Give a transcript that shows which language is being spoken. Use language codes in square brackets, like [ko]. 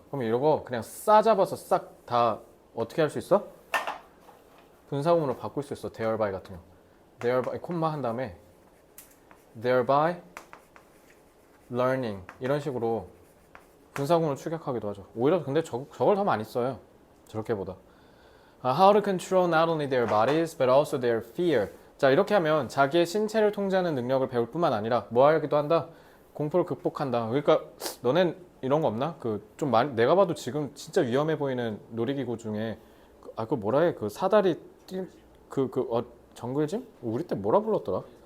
[ko] 그럼 이거 그냥 싸잡아서 싹 다 어떻게 할 수 있어? 분사구문으로 바꿀 수 있어. thereby 같은 거. thereby 콤마 한 다음에 thereby learning 이런 식으로 분사구문을 축약하기도 하죠. 오히려 근데 저걸 더 많이 써요. 저렇게보다. [en] How to control not only their bodies but also their fear. [ko] 자 이렇게 하면 자기의 신체를 통제하는 능력을 배울 뿐만 아니라 뭐 하기도 한다? 공포를 극복한다. 그러니까 너넨 이런 거 없나? 그 좀 많이 내가 봐도 지금 진짜 위험해 보이는 놀이기구 중에 그 뭐라 해? 그 사다리 정글짐? 우리 때 뭐라 불렀더라?